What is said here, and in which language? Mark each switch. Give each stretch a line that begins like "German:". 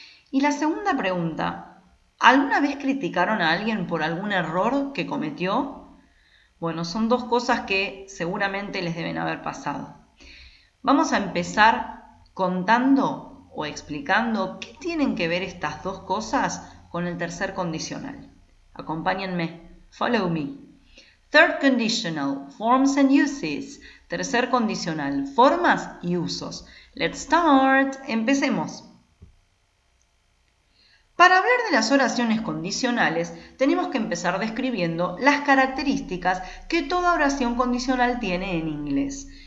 Spanish: Y la segunda pregunta, ¿alguna vez criticaron a alguien por algún error que cometió? Bueno, son dos cosas que seguramente les deben haber pasado. Vamos a empezar contando o explicando qué tienen que ver estas dos cosas con el tercer condicional. Acompáñenme.
English: Follow me. Third conditional, forms and uses.
Spanish: Tercer condicional, formas y usos.
English: Let's start.
Spanish: Empecemos. Para hablar de las oraciones condicionales, tenemos que empezar describiendo las características que toda oración condicional tiene en inglés.